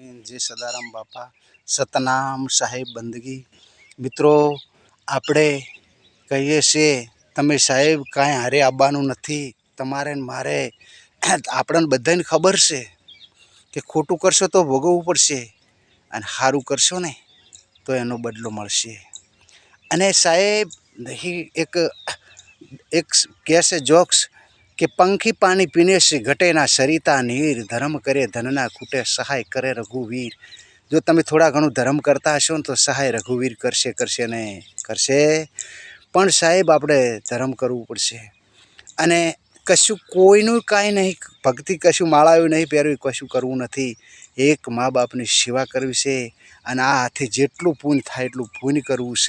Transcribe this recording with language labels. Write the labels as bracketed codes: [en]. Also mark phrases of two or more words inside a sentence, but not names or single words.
[hi] जय सदाराम बापा सतनाम साहेब बंदगी। [gu] मित्रों આપણે કહીએ છીએ તમે સાહેબ કાંઈ હારે આવવાનું નથી, તમારે ને મારે આપણને બધાને ખબર છે કે ખોટું કરશો તો ભોગવવું પડશે અને સારું કરશો ને તો એનો બદલો મળશે। અને સાહેબ એક કહેશે જોક્સ કે [hi] पंखी पानी पीने से घटे ना सरिता नीर, धर्म करे धन ना खूटे सहाय करे रघुवीर। [gu] जो તમે થોડા ઘણું ધર્મ કરતા હશો ને તો સહાય રઘુવીર કરશે ને કરશે। પણ સાહેબ આપણે ધર્મ કરવું પડશે અને કશું કોઈનું કાંઈ નહીં, ભક્તિ કશું માળાયું નહીં પહેરવી, કશું કરવું નથી, એક મા બાપની સેવા કરવી છે અને આ હાથે જેટલું પુણ્ય થાય એટલું પુણ્ય કરવું છે।